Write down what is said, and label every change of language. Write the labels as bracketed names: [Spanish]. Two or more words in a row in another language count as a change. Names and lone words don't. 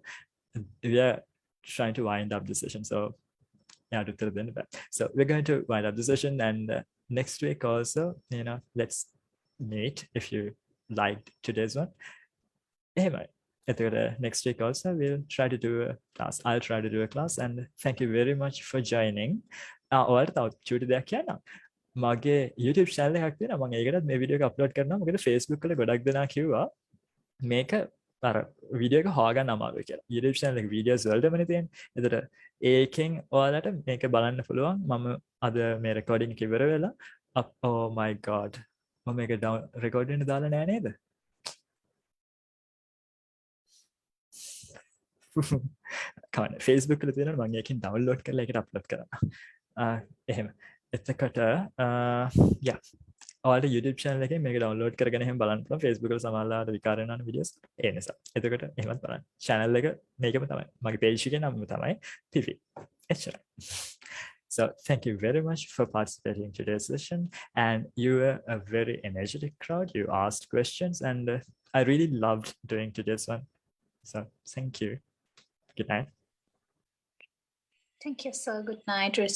[English] We are trying to wind up the session. So so we're going to wind up the session, and next week also, let's meet if you liked today's one. Next week also we'll try to do a class. I'll try to do a class, and thank you very much for joining. [Sinhala] ඔයාලට තව චූටි දෙයක් කියන්නම්. මගේ YouTube channel එකක් තියෙනවා. මම ඒකටත් මේ වීඩියෝ එක අප්ලෝඩ් කරනවා. මොකද Facebook වල ගොඩක් දෙනා කිව්වා මේක අර වීඩියෝ එක හොයාගන්න අමාරුයි කියලා. YouTube channel එක වීඩියෝස් වලටමනේ තියෙන්නේ. ඒතර ඒකෙන් ඔයාලට මේක බලන්න පුළුවන්. මම අද මේ රෙකෝඩින් එක ඉවර වෙලා [English] oh my god. [Sinhala] මම මේක රෙකෝඩින් එක දාලා නෑ නේද? කවන්න Facebook වල තියෙනවා මම ඒකෙන් ඩවුන්ලෝඩ් කරලා ඒකට අප්ලෝඩ් කරනවා. එහෙම. එතකොට ඔයාලට YouTube channel එකෙන් මේක ඩවුන්ලෝඩ් කරගෙන එහෙම බලන්න පුළුවන්. Facebook වල සමහරවිට විකාර වෙනවා වීඩියෝස්. ඒ නිසා. එතකොට එහෙමත් බලන්න. channel එක මේකම තමයි. මගේ page එකේ නම තමයි TV. එච්චරයි. [English] So thank you very much for participating in today's session, and you were a very energetic crowd. You asked questions, and I really loved doing today's one. So thank you. Good night. Thank you, sir. Good night. It's